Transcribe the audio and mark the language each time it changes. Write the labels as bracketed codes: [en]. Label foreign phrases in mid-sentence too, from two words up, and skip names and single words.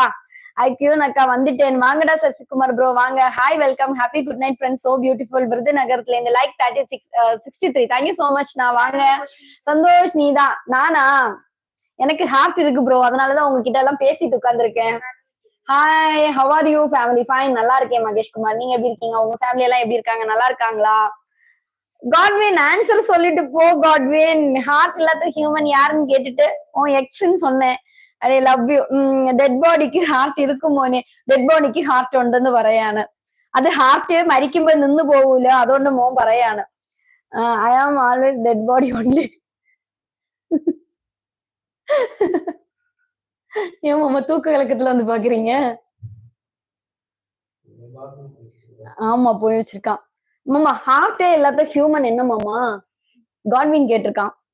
[ta] ஐக்கியூன் அக்கா வந்துட்டேன். வாங்கடா சசிகுமார் ப்ரோ வாங்க. [en] hi welcome happy good night friends. so beautiful. [ta] விருதுநகரத்துல இருந்து லைக் 63. [en] thank you so much. [ta] நான் வாங்க. சந்தோஷ் நீதான். நானா? எனக்கு ஹார்ட் இருக்கு ப்ரோ. அதனாலதான் உங்ககிட்ட எல்லாம் பேசிட்டு உட்கார்ந்துருக்கேன். [en] hi how are you family? [ta] ஃபைன் நல்லா இருக்கேன் மகேஷ்குமார். நீங்க எப்படி இருக்கீங்க? உங்க ஃபேமிலி எல்லாம் எப்படி இருக்காங்க? நல்லா இருக்காங்களா? காட்வின் ஆன்சர் சொல்லிட்டு போ காட்வின். ஹார்ட் இல்லாத ஹியூமன் யாருன்னு கேட்டுட்டு உன் எக்ஸ்ன்னு சொன்னேன். [ml] അതെ [en] love you. dead bodyക്ക് [ml] ഹാർട്ട് ഇരിക്കും മോനെ. [en] dead bodyക്ക് [ml] ഹാർട്ട് ഉണ്ടെന്ന് പറയാണ്. അത് ഹാർട്ട് മരിക്കുമ്പോ നിന്ന് പോകൂല. അതുകൊണ്ട് മോൻ പറയാണ് [en] I am always dead body only. [ta] ஏன் மாமா தூக்க கலக்கத்துல வந்து பாக்குறீங்க? ஆமா போய் வச்சிருக்கான். மாமா ஹார்ட்டே இல்லாத ஹியூமன் என்ன மாமா? காட்வின் கேட்டிருக்கான்.